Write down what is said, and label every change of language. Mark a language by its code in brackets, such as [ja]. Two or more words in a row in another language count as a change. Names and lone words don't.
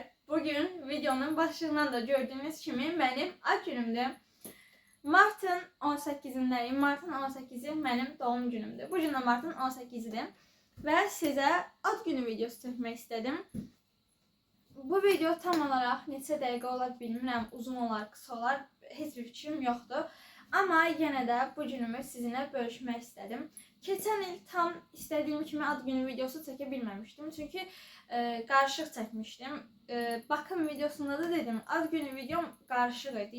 [tr] Bugün videonun başlığından da gördüğünüz gibi benim ad günümdür. Martın 18'indeyim. Martın 18'i benim doğum günümdür. Bugün de Martın 18'idir. Ve size ad günü videosu çekmek istedim. [az] Bu video [tr] tam olarak [az] neçə dəqiqə olar bilmirəm, uzun olar, kısa olar, heç bir fikrim yoxdur. Amma yenə də bu günümü sizinlə bölüşmək istədim. Keçən il tam istədiyim kimi ad günü videosu çəkə bilməmişdim. Çünki qarışıq çəkmişdim. Bakım videosunda da dedim, ad günü videom qarışıq idi.